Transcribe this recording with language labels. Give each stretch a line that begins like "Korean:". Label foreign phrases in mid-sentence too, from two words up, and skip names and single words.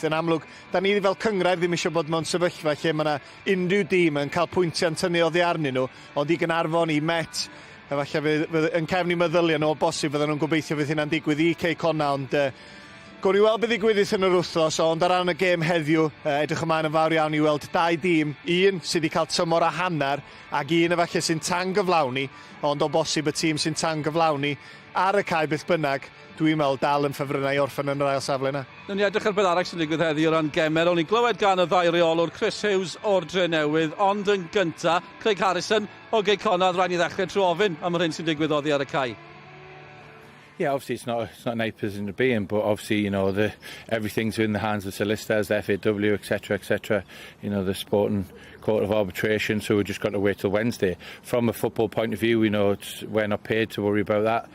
Welsh: Yn amlwg, da ni fel cyngrair ddim eisiau bod mewn sefyllfa lle mae yna unrhyw dîm yn cael pwyntiau'n tynnu oddi arnyn nhw, ond i Gaernarfon, i Met, efallai fydd yn cefn i meddyliau nhw o bosib fydden nhw'n gobeithio fydd hynna'n digwydd i Connah, ond gown ni weld be ddigwyddith yn yr wythnos, ond ar ran y gêm heddiw, edrych ymlaen yn fawr iawn i weld dau dîm, un sydd wedi cael tymor a hanner, ac un efallai sy'n tangyflawni, ond o bosib y tîm sy'n tangyflawni ar y cae beth bynnag, dwi'n meddwl dal yn ffefrynnau orffen yn yr ail safle yna. Nw'n ni edrych ar beth arall sy'n digwydd heddi o ran gemer, o'n i'n glywed gan y ddau reolwr, Chris Hughes o'r Dre Newydd, ond yn gynta, Craig Harrison o Connah, rhaid ni ddechrau trwy ofyn am yr hyn sy'n digwydd oddi ar y cae.
English: Yeah, obviously it's not a nice position to be in, but obviously, you know, everything's in the hands of solicitors, the FAW, etc. You know, the sporting court of arbitration, so we've just got to wait till Wednesday. From a football point of view, you know, we're not paid to worry about that.